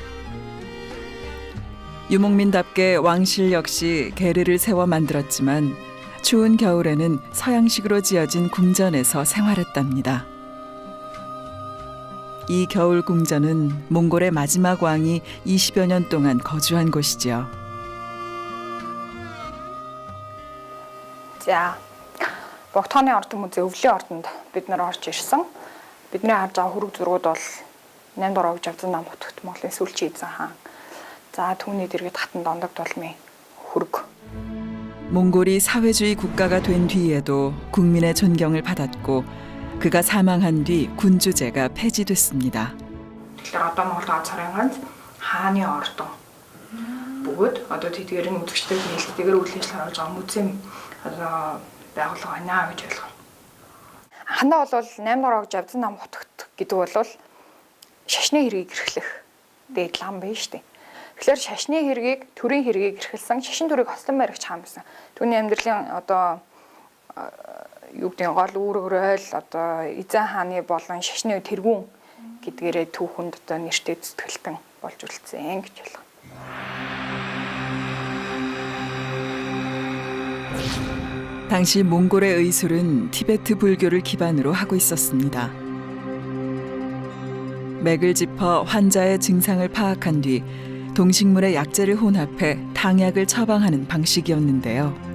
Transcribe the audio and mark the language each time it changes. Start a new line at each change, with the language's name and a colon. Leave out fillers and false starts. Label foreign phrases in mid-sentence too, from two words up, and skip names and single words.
Korean: 유목민답게 왕실 역시 게르를 세워 만들었지만 추운 겨울에는 서양식으로 지어진 궁전에서 생활했답니다. 이 겨울 궁전은 몽골의 마지막 왕이 20여 년 동안 거주한 곳이죠.
Mongolian: За, Богтооны ордон музей өвлийн ордонд бид нар орж ирсэн. Бидний харж байгаа хүрэг зургууд бол 8 дугаар өгж авсан нам хотогт Монголын сүүлчийн эзэн хаан. За, түүний дэргэд хатан дондог толмын хүрэг.
Korean: 몽골이 사회주의 국가가 된 뒤에도 국민의 존경을 받았고 그가 사망한 뒤 군주제가 폐지됐습니다.
Mongolian: Тэгэхээр одоо Монгол ганцхан ганц хааны ордон. Бүгд одоо тэдгээр нь үзэгчтэй нийлдэгээр үйл ажиллагаа хийж байгаа музей одоо байгууллага байна гэж ойлгоо. Анхандаа бол 8 дугаар өгж авсан нам хотогт гэдэг бол шашны хэргийг эрхлэх дэдлам байна шүү дээ. Тэгэхээр шашны хэргийг, төрийн хэргийг эрхэлсэн, шашин төрийг хослон баригч хаан байсан. Түүний амьдралын одоо юу гэдэг гол үүрэг ойл одоо эзэн хааны болон шашны тэргүүн гэдгээрээ түүхэнд одоо нэртэй зүтгэлтэн болж үлдсэн гэж байна.
Korean: 당시 몽골의 의술은 티베트 불교를 기반으로 하고 있었습니다. 맥을 짚어 환자의 증상을 파악한 뒤 동식물의 약재를 혼합해 탕약을 처방하는 방식이었는데요.